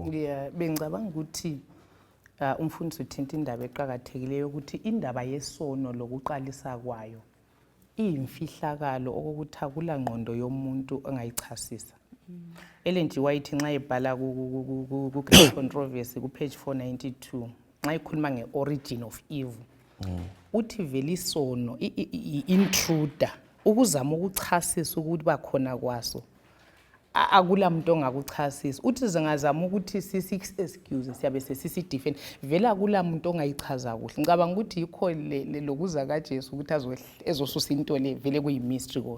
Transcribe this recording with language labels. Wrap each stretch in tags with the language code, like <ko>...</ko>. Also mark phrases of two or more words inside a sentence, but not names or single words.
<nd>Yeah, bengicabanga ukuthi umfundisi uthinta indaba eqhakathekileyo ukuthi indaba yesono lokuqalisa kwayo iyimfihlakalo okokuthi akula ngqondo yomuntu ongayichasisa. Ellen G. White nxa ebhala ku Great Controversy ku page 492 nxa ikhuluma nge-</nd> <en>origin of evil</en> <nd>uthi vele isono intruder ukuzama ukuchasisa ukuthi bakhona kwaso akula muntu ongakuchasisa uthi zingazama ukuthi sisi-excuse siyabe sisi-defend vele akula muntu ongayichaza kuhle. Ngicabanga ukuthi yikho lokuza kaJesu ukuthi ezosusa into le vele kuyi-mystery kona.</nd>